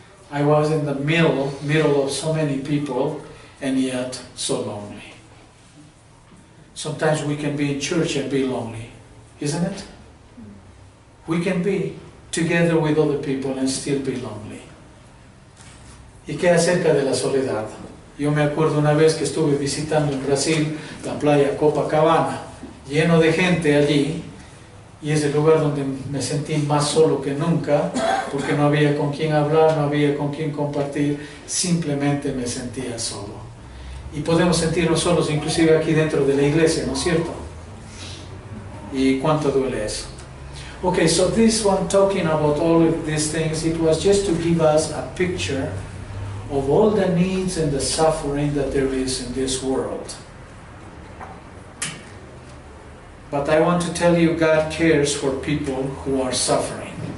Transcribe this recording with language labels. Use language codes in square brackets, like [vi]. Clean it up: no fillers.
[en] I was in the middle of so many people, and yet so lonely. Sometimes we can be in church and be lonely, isn't it? We can be together with other people and still be lonely. [es] ¿Y qué acerca de la soledad? Yo me acuerdo una vez que estuve visitando en Brasil la playa Copacabana, lleno de gente allí, y es el lugar donde me sentí más solo que nunca, porque no había con quién hablar, no había con quién compartir, simplemente me sentía solo. Y podemos sentirnos solos inclusive aquí dentro de la iglesia, ¿no es cierto? ¿Y cuánto duele eso? [en] Okay, so this one, talking about all of these things, it was just to give us a picture of all the needs and the suffering that there is in this world. But I want to tell you, God cares for people who are suffering.